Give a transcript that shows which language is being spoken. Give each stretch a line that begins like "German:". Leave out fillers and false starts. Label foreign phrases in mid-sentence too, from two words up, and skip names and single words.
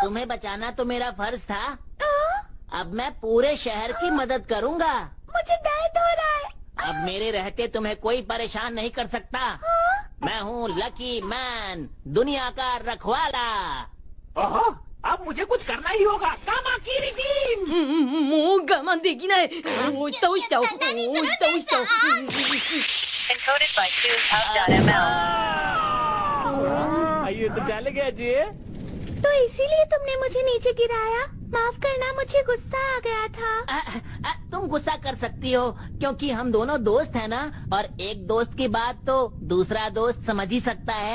Hindi: तुम्हें बचाना तो मेरा फर्ज था। अब मैं पूरे शहर की मदद करूंगा। मुझे दर्द हो रहा है। अब मेरे रहते तुम्हें कोई परेशान नहीं कर सकता। मैं हूँ लकी मैन, दुनिया का रखवाला। ओहो, अब मुझे कुछ करना ही होगा। कामाकिरी टीम।
Japanese: もう我慢できない。落ちた落ちた落ちた落ちた。
English: Encoded by TunesHub.ml.
Hindi: आइए तो चले गए जी। तो इसीलिए तुमने मुझे नीचे गिराया? माफ करना, मुझे गुस्सा आ गया था। तुम गुस्सा कर सकती हो क्योंकि हम दोनों दोस्त हैं ना, और एक दोस्त की बात तो दूसरा दोस्त समझ ही सकता है।